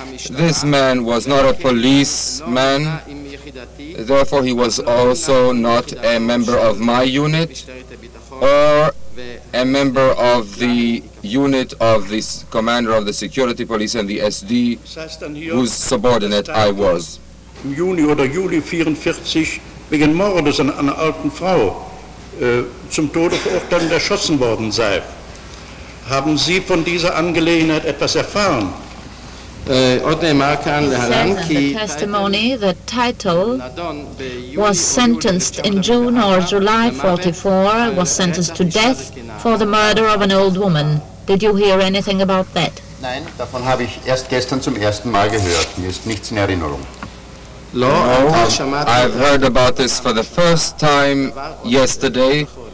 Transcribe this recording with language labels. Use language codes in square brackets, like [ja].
[en] This man was not a policeman, therefore he was also not a member of my unit or a member of the unit of the commander of the security police and the SD, whose subordinate I was. [de] Im Juni oder Juli 1944 wegen Mordes an einer alten Frau zum Tode verurteilt und erschossen worden sei. Haben Sie von dieser Angelegenheit etwas erfahren? [en] The testimony that Title was sentenced in June or July 44, was sentenced to death for the murder of an old woman. Did you hear anything about that? [de] Nein, davon habe ich erst gestern zum ersten Mal gehört. Mir ist nichts in Erinnerung. [en] No, I've heard about this for the first time yesterday.